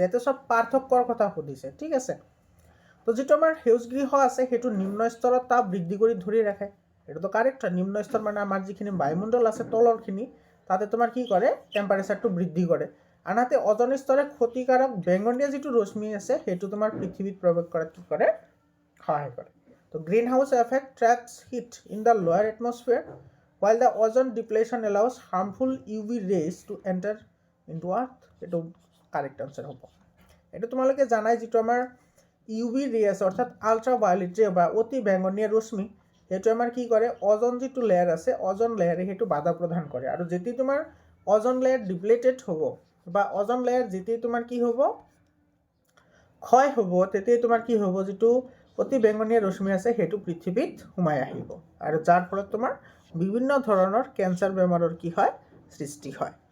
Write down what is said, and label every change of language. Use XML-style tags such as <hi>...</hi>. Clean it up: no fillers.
<as>ইয়াতে চব পাৰ্থক্যৰ কথা সুধিছে, ঠিক আছে? তো যিটো আমাৰ সেউজগৃহ আছে সেইটো নিম্ন স্তৰত তাপ বৃদ্ধি কৰি ধৰি ৰাখে, এইটোতো কাৰেক্ট হয়। নিম্ন স্তৰ মানে আমাৰ যিখিনি বায়ুমণ্ডল আছে তলৰখিনি, তাতে তোমাৰ কি কৰে, টেম্পাৰেচাৰটো বৃদ্ধি কৰে। আনহাতে অজন স্তৰে ক্ষতিকাৰক বেঙুনীয়া যিটো ৰশ্মি আছে সেইটো তোমাৰ পৃথিৱীত প্ৰৱেশ কৰাত কি কৰে, সহায় কৰে।</as> <en>তো greenhouse effect traps heat in the lower atmosphere while the ozone depletion allows harmful UV rays to enter into earth.</en> <as>এইটো কাৰেক্ট আনচাৰ হ'ব। এইটো তোমালোকে জানাই, যিটো আমাৰ UV ৰে আছে অৰ্থাৎ আল্ট্ৰাভায়োলেট ৰে বা অতি বেঙুনীয়া ৰশ্মি, সেইটো আমাৰ কি কৰে, অজন যিটো লেয়াৰ আছে অজন লেয়াৰে সেইটো বাধা প্ৰদান কৰে। আৰু যেতিয়া তোমাৰ অজন লেয়াৰ ডিপ্লেটেড হ'ব বা অজন লেয়াৰ যেতিয়া তোমাৰ কি হ'ব, ক্ষয় হ'ব, তেতিয়াই তোমাৰ কি হ'ব, যিটো অতি বেঙুনীয়া ৰশ্মি আছে সেইটো পৃথিৱীত সোমাই আহিব, আৰু যাৰ ফলত তোমাৰ বিভিন্ন ধৰণৰ কেঞ্চাৰ বেমাৰৰ কি হয়, সৃষ্টি হয়।</as>